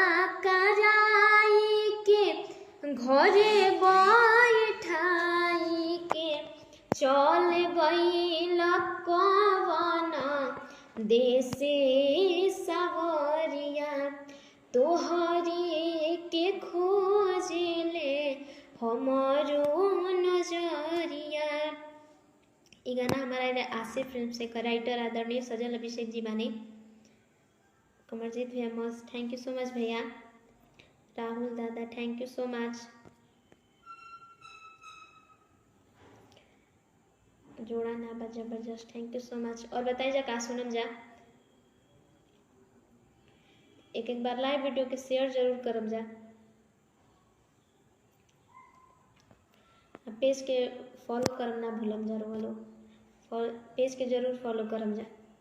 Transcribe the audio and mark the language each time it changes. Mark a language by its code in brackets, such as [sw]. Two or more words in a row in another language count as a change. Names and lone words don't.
[bho] कराई के घरे बैठाई के, चल गई लकवन देसे सवरिया, तोहरे के खोजले हमारो नजरिया। ये गाना हमारा आसिफ फिल्म से राइटर आदरणीय सजल अभिषेक जी बानी। कमरजीत भैया मस्त, [en] thank you so much भैया। [bho] राहुल दादा [en] thank you so much. [bho] जोड़ा ना बा जबरदस्त, [en] thank you so much. [bho] और बताइए जा का सुनम जा। एक बार [en] live video [bho] के शेयर जरूर करब जा। पेज के फॉलो करम ना भूलम जा रोलो, पेज के जरूर फॉलो करम जा।